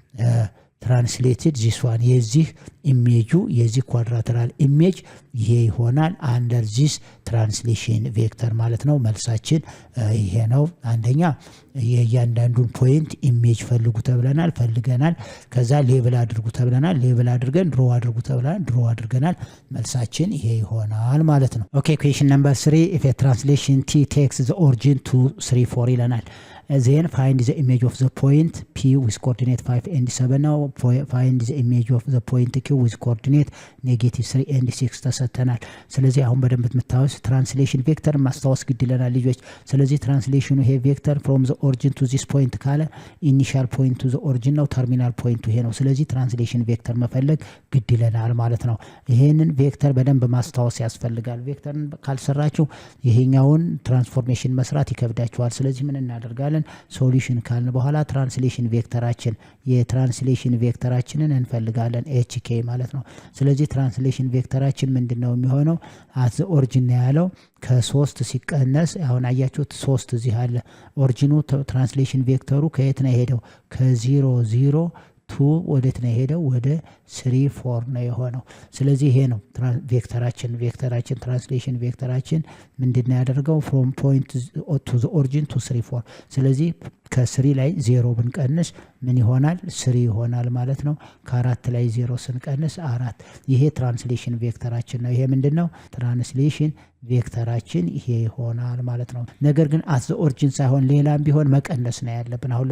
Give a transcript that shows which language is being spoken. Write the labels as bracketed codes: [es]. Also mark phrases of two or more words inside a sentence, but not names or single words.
[en] translated this one [am] የዚህ ኢሜጁ የዚህ ኳድራተራል ኢሜጅ ይሄ ይሆናል [en] under this translation vector [am] ማለት ነው። መልሳችን ይሄ ነው። አንደኛ የእያንዳንዱን ፖይንት ኢሜጅ ፈልገናል። ከዛ ሌብል አድርጉ ተብለናል። ሌብል አድርገን ድሮ አድርጉ ተብለናል። ድሮ አድርገናል። መልሳችን ይሄ ይሆናል ማለት ነው። [en] okay question number 3 if a translation t takes the origin 2 3 4 [am] ይለናል። [en] then find the image of the point p with coordinate 5 and 7 [am] ነው። [en] find the image of the point q with coordinate -3 and 6 [am] ተሰጥተናል። ስለዚህ አሁን በደንብ የምታዩት [en] translation vector [am] ማስታወስ ግድ ይለናል ልጆች። ስለዚህ ትራንስሌሽኑ ይሄ ቬክተር [en] from the origin to this point [am] ካለ [en] initial point to the origin [am] ነው፣ ተርሚናል ፖይንቱ ይሄ ነው። ስለዚህ [en] translation vector [am] መፈለግ ግድ ይለናል ማለት ነው። ይሄንን ቬክተር በደንብ ማስታወስ ያስፈልጋል። ቬክተርን ካልሰራችሁ ይሄኛውን ትራንስፎርሜሽን መስራት ይከብዳችኋል። ስለዚህ ምን እናደርጋለን? ሶሉሽን ካልን በኋላ የትራንስሌሽን ቬክተራችንን እንፈልጋለን ኤችኬ ማለት ነው። ስለዚህ ትራንስሌሽን ቬክተራችን ምንድነው የሚሆነው? [en] at the origin [am] ያለው ከ3 ሲቀነስ አሁን አያችሁት 3 እዚህ አለ። ኦሪጂኑ ትራንስሌሽን ቬክተሩ ከየት ነው የሄደው? ከ0 0 2 ወዴት ነው የሄደው? ወደ 3 4 ነው የሆነው። ስለዚህ ይሄ ነው ቬክተራችን ትራንስሌሽን ቬክተራችን ምንድነው ያደርገው? [en] from point to the origin to 3 4። [am] ስለዚህ ከ3 ላይ 0 ብንቀንስ ምን ይሆናል? 3 ይሆናል ማለት ነው። ከ4 ላይ 0 ስንቀንስ 4። ይሄ ትራንስሌሽን ቬክተራችን ነው። ይሄ ምንድነው? ትራንስሌሽን ቬክተራችን ይሄ ይሆናል ማለት ነው። ነገር ግን [en] at the origin [am] ሳይሆን ሌላም ቢሆን መቀነስ ነው ያለብን። አሁን